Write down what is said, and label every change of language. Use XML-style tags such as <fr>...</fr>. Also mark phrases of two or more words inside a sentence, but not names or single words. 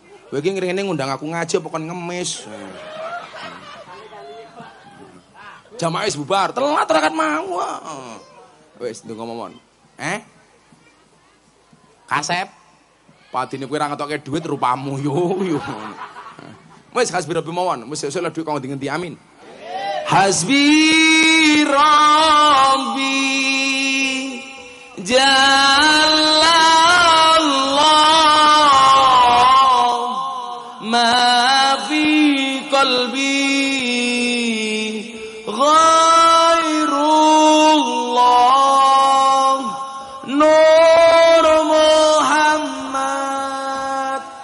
<jv>Kowe iki ngene ngundang aku ngaji apa kon ngemis. Jamaah wis bubar, telat ora kat mau. Wis ndonga momon. Kasep. Padine kowe ora ngetokke duit rupamu yo. Wis</jv> <ar>hasbi rabbi</ar> <jv>mawon, wis esuk dhuwit kang ngendi amin.</jv> <ar>Hasbi rabbi Jalallah ma fi qalbi ghairullah nur Muhammad</ar>